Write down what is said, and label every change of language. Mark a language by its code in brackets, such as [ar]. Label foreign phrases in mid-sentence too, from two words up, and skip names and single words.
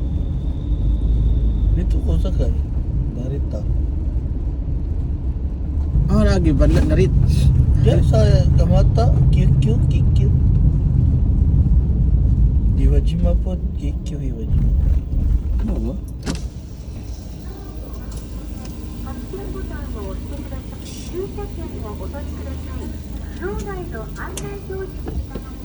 [tl] Dito ko sakay. Narita. Ah, lagi ba narit? Diyan sa Kamata, QQ. Iwajima po, QQ Iwajima. Ano ba? [ja] 発見ボタンを押してください。駐車券をお取りください。場内の案内表示に